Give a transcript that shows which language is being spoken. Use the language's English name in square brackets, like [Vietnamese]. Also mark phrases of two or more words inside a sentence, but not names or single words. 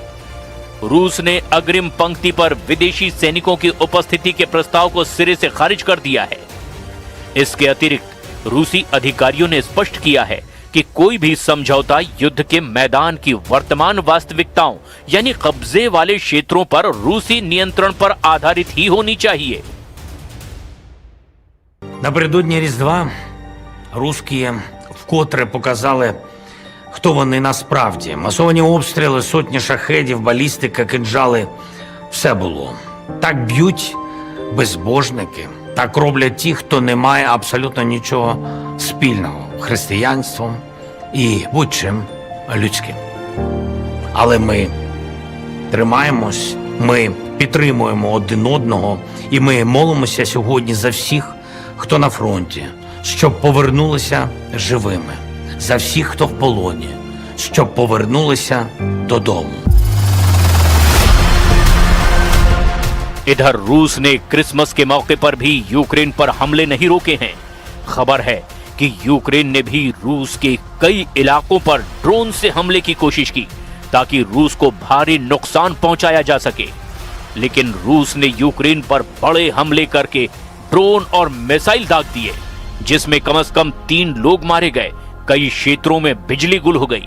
[Hindi] रूस ने अग्रिम पंक्ति पर विदेशी सैनिकों की उपस्थिति के प्रस्ताव को सिरे से खारिज कर दिया है। इसके अतिरिक्त रूसी अधिकारियों ने स्पष्ट किया है कि कोई भी समझौता युद्ध के मैदान की वर्तमान वास्तविकताओं यानी कब्जे वाले क्षेत्रों पर रूसी नियंत्रण पर आधारित ही होनी चाहिए। [Ukrainian] Напередодні Різдва русські вкотре показали, хто вони насправді. Масовані обстріли, сотні шахедів, балістика, кинджали – все було. Так б'ють безбожники, так роблять ті, хто не має абсолютно нічого спільного з християнством і будь-чим людським. Але ми тримаємось, ми підтримуємо один одного і ми молимося сьогодні за всіх, хто на фронті, щоб повернулися живими, за всіх, хто в полоні, щоб повернулися додому. [Hindi] इधर रूस ने क्रिसमस के मौके पर भी यूक्रेन पर हमले नहीं रोके हैं। खबर है कि यूक्रेन ने भी रूस के कई इलाकों पर ड्रोन से हमले की कोशिश की ताकि रूस को भारी नुकसान पहुंचाया जा सके, लेकिन रूस ने यूक्रेन पर बड़े हमले करके ड्रोन और मिसाइल दाग दिए, जिसमें कम से कम 3 लोग मारे गए, कई क्षेत्रों में बिजली गुल हो गई।